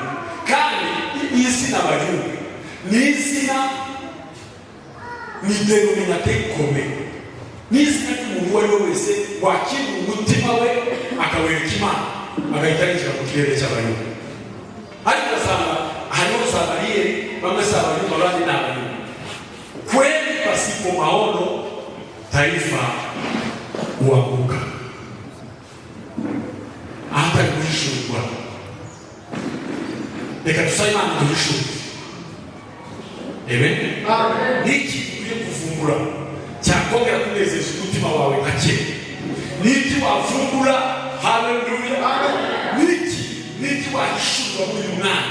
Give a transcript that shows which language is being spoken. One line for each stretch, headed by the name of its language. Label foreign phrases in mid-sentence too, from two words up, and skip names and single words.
Kinyarwanda: Kandi izina abayumbe ni izina, ni denominateur ikomeye, ni izina ry'umuntu uwo ari we wese wakira umutima we akawereka Imana, agahita yinjira mu kirere cy'abayumbe. Ariko ugasanga hariho za bariyeri, bamwe si abayumbe abandi ni abayumbe.
Swahili: Kweli pasipo maono taifa huanguka. Hata kuhishurwa,
Kinyarwanda: reka tusabe Imana duhishurwe. Amen. Niki ukwiye kuvumbura cyakongera kunezeza umutima wawe nka kera? Niki wavumbura? Haleluya. Niki wahishurwa muri uyu mwanya?